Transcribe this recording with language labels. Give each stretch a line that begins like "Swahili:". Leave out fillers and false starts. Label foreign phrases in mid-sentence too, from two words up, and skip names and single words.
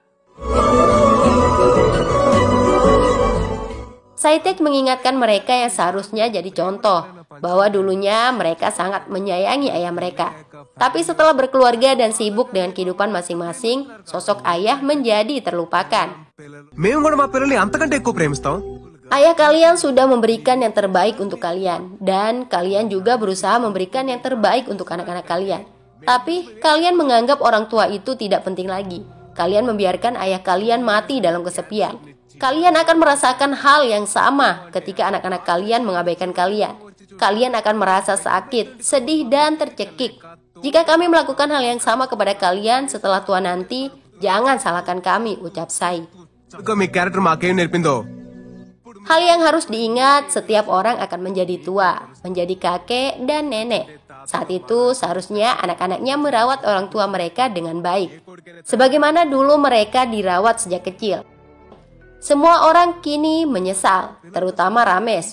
Indonesian: Saitej mengingatkan mereka yang seharusnya jadi contoh, bahwa dulunya mereka sangat menyayangi ayah mereka. Tapi setelah berkeluarga dan sibuk dengan kehidupan masing-masing, sosok ayah menjadi terlupakan.
Telugu: మేము కూడా మా పిల్లల్ని అంతకంటే ఎక్కువ ప్రేమిస్తాం
Indonesian: Ayah kalian sudah memberikan yang terbaik untuk kalian, dan kalian juga berusaha memberikan yang terbaik untuk anak-anak kalian. Tapi kalian menganggap orang tua itu tidak penting lagi. Kalian membiarkan ayah kalian mati dalam kesepian. Kalian akan merasakan hal yang sama ketika anak-anak kalian mengabaikan kalian. Kalian akan merasa sakit, sedih, dan tercekik. Jika kami melakukan hal yang sama kepada kalian setelah tua nanti, jangan salahkan kami, ucap Sai.
Telugu: ఇంకా మీ క్యారెక్టర్ మాకేం నేర్పిందో
Indonesian: Hal yang harus diingat, setiap orang akan menjadi tua, menjadi kakek dan nenek. Saat itu seharusnya anak-anaknya merawat orang tua mereka dengan baik. Sebagaimana dulu mereka dirawat sejak kecil. Semua orang kini menyesal, terutama Ramesh.